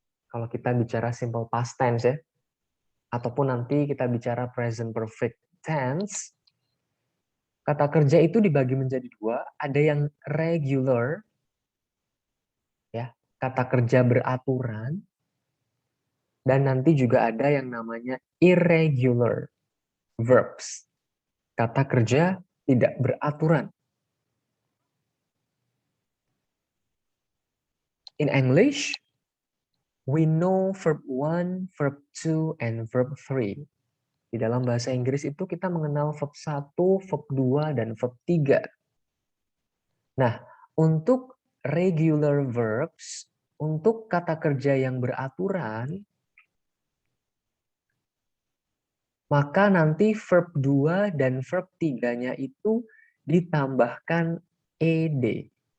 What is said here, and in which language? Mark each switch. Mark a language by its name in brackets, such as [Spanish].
[Indonesian] Kalau kita bicara simple past tense ya, ataupun nanti kita bicara present perfect tense, kata kerja itu dibagi menjadi dua, ada yang regular, ya, kata kerja beraturan, dan nanti juga ada yang namanya irregular verbs, kata kerja tidak beraturan. [English] In English, we know verb 1, verb 2, and verb 3. [Indonesian] Di dalam bahasa Inggris itu kita mengenal verb 1, verb 2, dan verb 3. Nah, untuk regular verbs, untuk kata kerja yang beraturan, maka nanti verb 2 dan verb 3-nya itu ditambahkan ed.